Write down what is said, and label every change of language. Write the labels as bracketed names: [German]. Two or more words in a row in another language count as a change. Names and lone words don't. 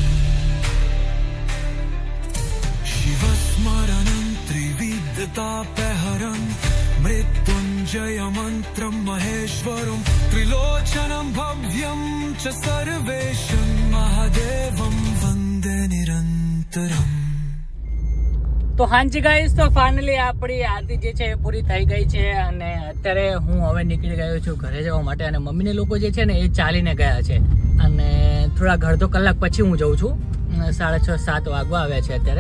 [Sanskrit] शिवस्मरणं त्रिविधतापहरं मृत्युञ्जय मन्त्रं महेश्वरं त्रिलोचनं भव्यं च सर्वेशं महादेवं वन्दे निरन्तरम्. [Gujarati] તો હાંજી ગાઈસ, તો ફાઇનલી આપણી આરતી જે છે એ પૂરી થઈ ગઈ છે અને અત્યારે હું હવે નીકળી ગયો છું ઘરે જવા માટે. અને મમ્મીને લોકો જે છે ને એ ચાલીને ગયા છે અને થોડા અડધો કલાક પછી હું જઉં છું. 6:30 વાગવા આવ્યા છે અત્યારે.